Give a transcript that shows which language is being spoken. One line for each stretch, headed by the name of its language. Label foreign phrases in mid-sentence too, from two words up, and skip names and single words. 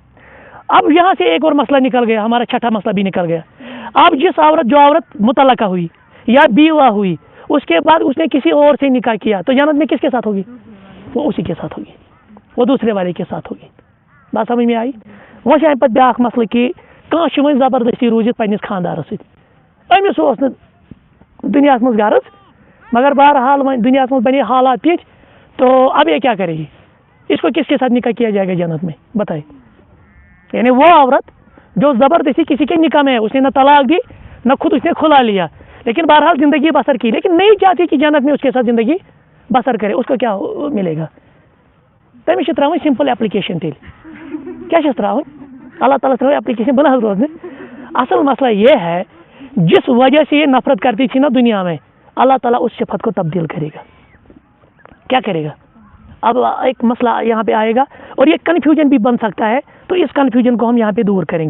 Urdu: اب یہاں سے ایک اور مسئلہ نکل گیا, ہمارا چھٹا مسئلہ بھی نکل گیا. اب جو عورت مطلقہ ہوئی یا بیوہ ہوئی اس کے بعد اس نے کسی اور سے نکاح کیا تو جنت میں کس کے ساتھ ہوگی؟ وہ اسی کے ساتھ ہوگی, وہ دوسرے والے کے ساتھ ہوگی. بات سمجھ میں آئی؟
Kashmiri: وہ پہ بیاکھ مسئلہ کہ کانٛہہ وۄنۍ زبردستی روزت پنس خاندارس امس اوس نہٕ دنیاہس منٛز غرض مگر بہرحال وۄنۍ دنیاہس منٛز بنے حالات تِتھۍ
Urdu: تو اب یہ کیا کرے گی؟ اس کو کس کے ساتھ نکاح کیا جائے گا جنت میں؟ بتائے. یعنی وہ عورت جو زبردستی کسی کے نکاح میں ہے, اس نے نہ طلاق دی نہ خود اس نے کھلا لیا لیکن بہرحال زندگی بسر کی لیکن نہیں چاہتی کہ جنت میں اس کے ساتھ زندگی بسر کرے, اس کو کیا ملے گا؟
Kashmiri: تمس تراؤن
English: simple application
Kashmiri: تیل کیا تراؤن اللہ تعالیٰ تراؤ ایپلیکیشن بنا روزنے.
Urdu: اصل مسئلہ یہ ہے جس وجہ سے یہ نفرت کرتی تھی نا دنیا میں اللہ تعالیٰ اس صفت کو تبدیل کرے گا. کیا کرے گا؟ اب ایک مسئلہ یہاں پہ آئے گا اور یہ کنفیوژن بھی بن سکتا ہے تو اس کنفیوژن کو ہم یہاں پہ دور کریں گے.